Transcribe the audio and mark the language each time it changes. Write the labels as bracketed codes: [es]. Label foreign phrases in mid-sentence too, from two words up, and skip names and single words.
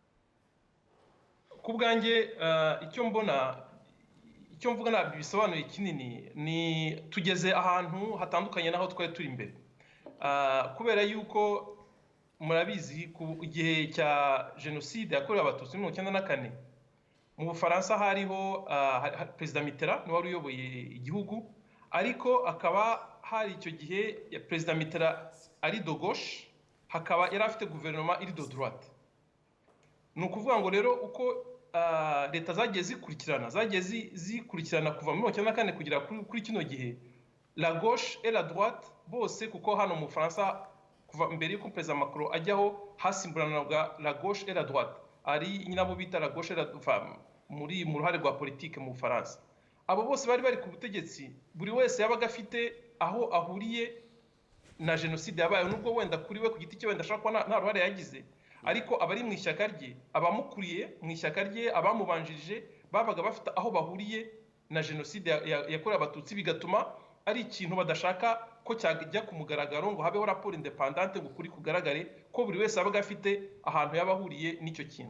[rw] Ku bwanjye icyo mvuga ntabwo bisobanuye kinini, ni tugeze ahantu hatandukanye n'aho twari turi imbere, kubera yuko murabizi ku gihe cya jenoside yakorewe abatutsi muri 1994 mu Bufaransa hariho perezida Mitterrand niwe wari uyoboye igihugu, ariko akaba hari icyo gihe perezida Mitterrand ari [fr] de gauche, [rw] hakaba yari afite guverinoma iri [fr] de droite. [rw] Ni ukuvuga ngo rero uko leta zagiye zikurikirana kuva muri 1994 kugera kuri kino gihe, [fr] la gauche et la droite [rw] bose, kuko hano mu Bufaransa kuva mbere y'uko perezida Macron ajyaho hasimburanaga [fr] la gauche et la droite, [rw] ari nabo bita [fr] la gauche [rw] mu ruhare rwa politike mu Bufaransa. Abo bose bari ku butegetsi, buri wese yabaga afite aho ahuriye na jenoside yabaye, nubwo wenda kuri we ku giti cye wenda ashaka kuba nta ruhare yagize, ariko abari mu ishyaka rye, abamukuriye mu ishyaka rye, abamubanjirije babaga bafite aho bahuriye na jenoside yakorewe abatutsi, bigatuma ari ikintu badashaka ko cyajya ku mugaragaro ngo habeho raporo independante ngo kuri kugaragare ko buri wese abaga afite ahantu yabahuriye n'icyo kintu.